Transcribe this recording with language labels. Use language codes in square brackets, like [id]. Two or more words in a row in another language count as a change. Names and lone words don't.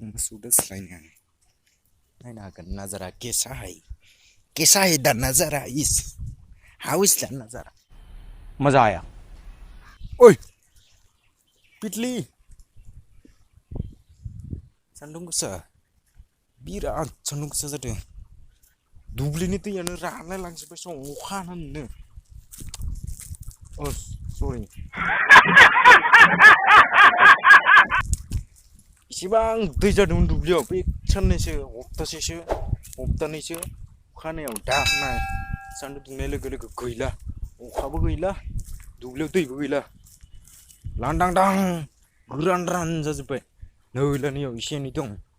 [brx] मोसौ देस्लायनो नायनो हागोन नाजारा [hi] कैसा है [en] the नजारा is how is the नजारा [hi] मजा आया [brx] ओय पिटली सान्दुं गोसा बिराद सान्दुं गोसा जादों दुब्लिनि दैयानो रानलाय लांजोब्बाय सम अखा हानानैनो सरि इसेबां दै जादोंमोन दुब्लियाव बे साननैसो हप्तानैसो अखानायाव दा नाय सान्दुं दुंनाय लोगो लोगो गैला अखाबो गैला दुब्लियाव दैबो गैला लांदांदां गोरान जाजोब्बाय नैलानियाव एसे एनै दं